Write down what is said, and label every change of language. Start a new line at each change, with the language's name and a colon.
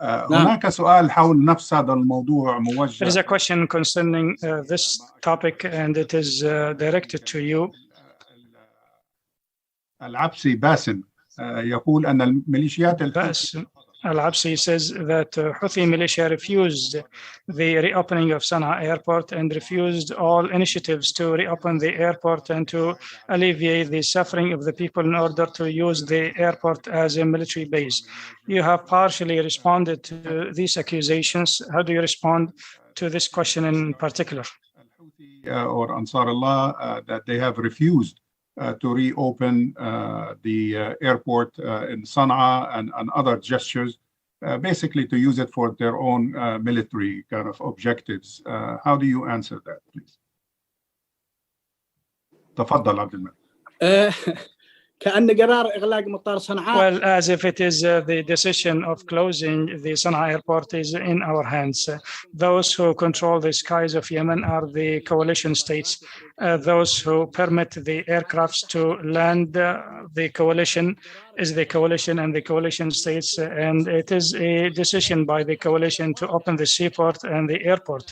Arabic: هناك سؤال حول نفس هذا الموضوع موجه.
English: There is a question concerning this topic and it is directed to you.
Arabic: العبسي باسم يقول أن الميليشيات
English: Al-Absi says that Houthi militia refused the reopening of Sana'a airport and refused all initiatives to reopen the airport and to alleviate the suffering of the people in order to use the airport as a military base. You have partially responded to these accusations. How do you respond to this question in particular? Or AnsarAllah that they have refused to reopen the airport in Sana'a and other gestures, basically to use it for their own military kind of objectives. How do you answer that, please?
Arabic: تفضل عبد الملك. كأن قرار إغلاق مطار صنعاء.
English: Well, as if it is the decision of closing the Sana'a airport is in our hands. Those who control the skies of Yemen are the coalition states. Those who permit the aircrafts to land the coalition is the coalition and the coalition states, and it is a decision by the coalition to open the seaport and the airport.